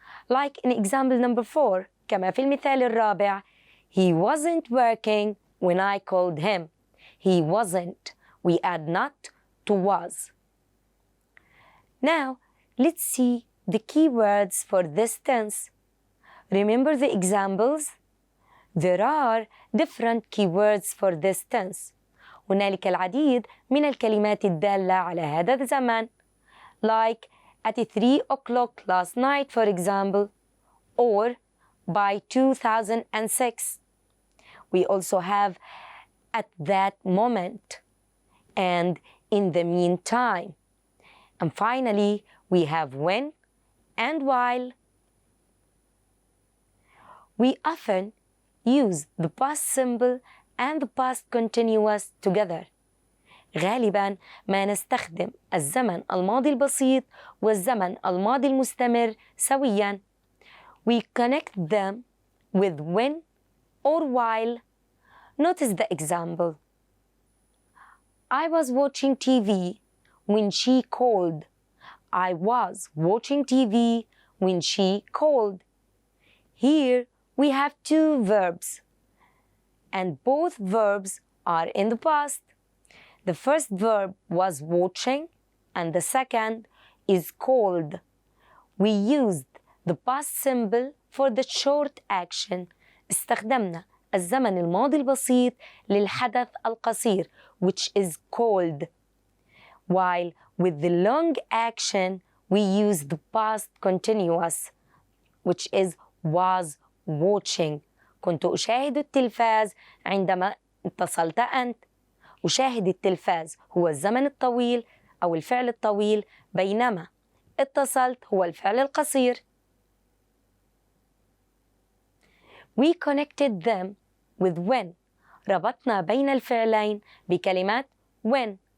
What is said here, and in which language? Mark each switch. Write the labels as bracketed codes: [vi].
[en] Like in example number 4, [ar] كما في المثال الرابع, [en] he wasn't working when I called him. He wasn't. We add not to was. Now, let's see the keywords for this tense. Remember the examples? There are different keywords for this tense. [ar] هنالك العديد من الكلمات الدالة على هذا الزمن. [en] Like at 3 o'clock last night, for example, or by 2006. We also have at that moment and in the meantime. And finally, we have when and while. We often use the past simple and the past continuous together. [ar] غالباً ما نستخدم الزمن الماضي البسيط والزمن الماضي المستمر سوياً. [en] We connect them with when or while. Notice the example. I was watching TV when she called. I was watching TV when she called. Here we have two verbs, and both verbs are in the past. The first verb was watching, and the second is called. We used the past simple for the short action. [ar] استخدمنا الزمن الماضي البسيط للحدث القصير, [en] which is called. While with the long action, we use the past continuous, which is was watching. [ar] كنت أشاهد التلفاز عندما اتصلت أنت. أشاهد التلفاز هو الزمن الطويل أو الفعل الطويل، بينما اتصلت هو الفعل القصير. [en] We connected them with when. [ar] ربطنا بين الفعلين بكلمات when.